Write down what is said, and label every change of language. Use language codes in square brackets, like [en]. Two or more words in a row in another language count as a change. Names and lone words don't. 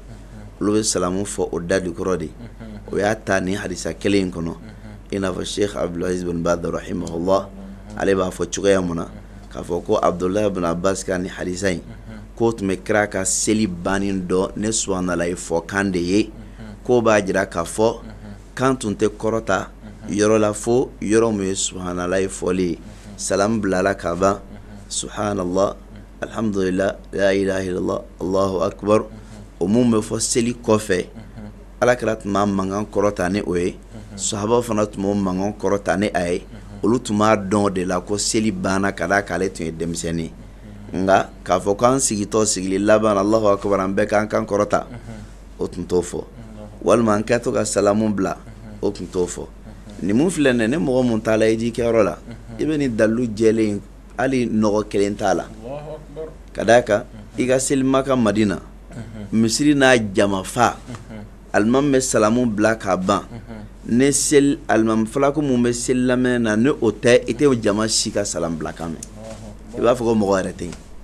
[bm] olu bɛ salamu fɔ o da jukɔrɔ de o y'a ta ni hadisa kelen in kɔnɔ i n'a fɔ Sheikh Abdulaziz bin Baz rahimahullah ale b'a fɔ cogoya mun na k'a fɔ ko Abdullah ibn Abbas ka ni hadisa in k'o tun bɛ kira ka seli bannen dɔ ne subhanallah fɔ kan de ye k'o b'a jira k'a fɔ kan tun tɛ kɔrɔta yɔrɔ la fo yɔrɔ min ye subhanallah fɔli ye salamu bilala ka ban [ar] سبحان الله الحمد لله لا إله إلا الله الله أكبر [bm] o mun bɛ fɔ seli kɔfɛ alakira tun b'a mankan kɔrɔta ni o ye sahabaw fana tun b'o mankan kɔrɔta ni a ye olu tun b'a dɔn de la ko seli banna ka d'a kan ale tun ye denmisɛnnin nka k'a fɔ k'an sigitɔ sigili laban [ar] الله أكبر [bm] an bɛɛ k'an kan kɔrɔta o tun t'o fɔ walima an kɛtɔ ka salamu bila o tun t'o fɔ nin mun filɛ nin ye ni mɔgɔ mun taala hiji kɛyɔrɔ la i bɛ nin dalilu jɛlen hali nɔgɔ kelen t'a la ka d'a kan i ka seli Maka Madina misiri n'a jama fa alimami bɛ salamu bila k'a ban ne seli alimami falako mun bɛ seli lamɛn na ne o tɛ i tɛ jama si ka salamu bila kan mɛn i b'a fɔ ko mɔgɔ yɛrɛ tɛ yen